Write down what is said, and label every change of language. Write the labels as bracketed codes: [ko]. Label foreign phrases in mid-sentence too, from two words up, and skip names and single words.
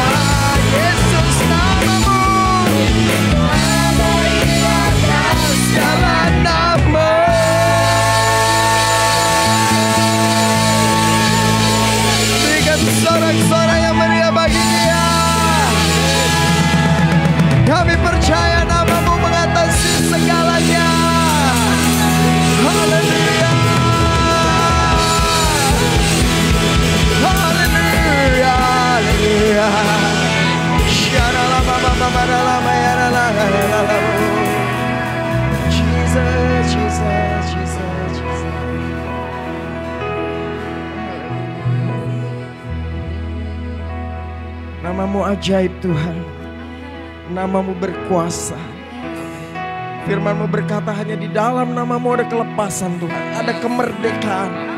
[id] Yesus namamu, di atas segala nama. Berikan sorak-sorai yang meriah bagi Dia. Kami percaya namamu mengatasi segalanya. Haleluya. Haleluya, haleluya. Jesus, Jesus, Jesus, Jesus. Namamu ajaib Tuhan, namamu berkuasa. Firman-Mu berkata hanya di dalam namamu ada kelepasan Tuhan, ada kemerdekaan.